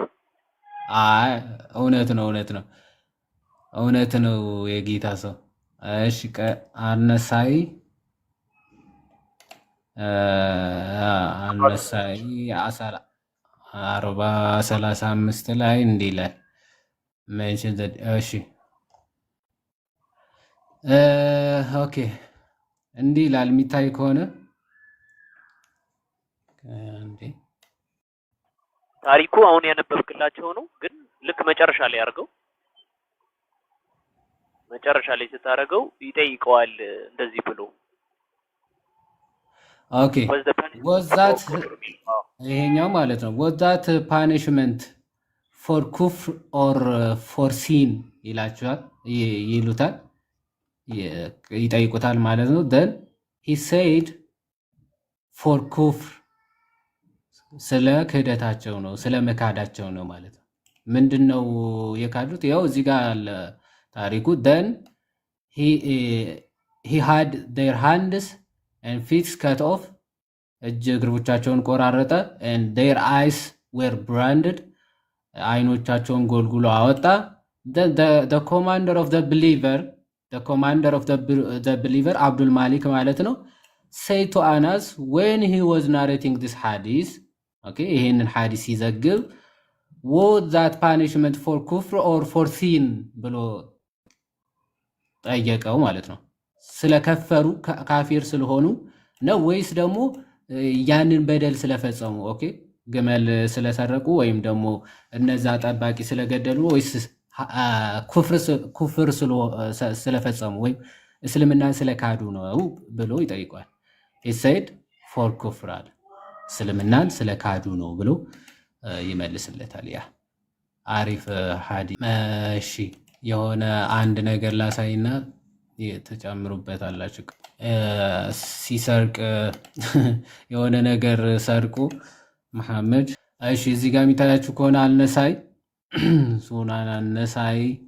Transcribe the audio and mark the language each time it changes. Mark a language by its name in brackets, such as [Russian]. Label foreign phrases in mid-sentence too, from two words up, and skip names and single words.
[Amharic] አይ እውነት ነው የጌታ ሰው እሺ አነሳይ 4035 ላይ እንዲህ ይላል [English] mention that [Amharic] እሺ ኦኬ እንዲህ ይላል የሚታይ ከሆነ ታሪኩ አሁን ያነበብክላቸው ነው ግን ልክ መጨረሻ ላይ አድርገው መጨረሻ ላይ ስታረገው ይጠይቀዋል እንደዚህ ብሎ ኦኬ ወዛት ይሄኛው ማለት ነው [English] was that punishment for kufr or for sin [Amharic] ይሉታል ይጠይቁታል ማለት ነው [English] then he said for [Amharic] ኩፍር ስለ ክህደታቸው ነው ስለ መካዳቸው ነው ማለት ነው ምንድነው የካዱት ያው እዚህ ጋር አለ ታሪኩ then [English] he had their hands and feet cut off [Amharic] እጅ እግሮቻቸውን ቆራረጠ [English] and their eyes were branded [Amharic] አይኖቻቸውን ጎልጉሎ አወጣ [English] then the commander of the believer Abdul Malik [Amharic] ማለት ነው [English] say to Anas when he was narrating this hadith okay [Amharic] ይሄንን ሐዲስ ሲዘግብ [English] was that punishment for kufr or for sin ብሎ [Amharic] ጠየቀው ማለት ነው ስለከፈሩ ካፊር ስለሆኑ ነው ወይስ ደግሞ ያንን በደል ስለፈጸሙ ኦኬ ግመል ስለሰረቁ ወይም ደግሞ እነዛ ጠባቂ ስለገደሉ ወይስ ኩፍር ስለፈጸሙ ወይ እስልምናን ስለካዱ ነው ብሎ ይጠይቋል [English] he said [Amharic] for ኩፍር አለ እስልምናን ስለካዱ ነው ብሎ ይመልስለታል ያ አሪፍ ሐዲስ እሺ የሆነ አንድ ነገር ላሳይና ተጨምሩበታላችሁ ሲሰርቅ የሆነ ነገር ሰርቁ መሐመድ እሺ እዚህ ጋር የሚታያችሁ ከሆነ አልነሳይ ሱናን አልነሳይ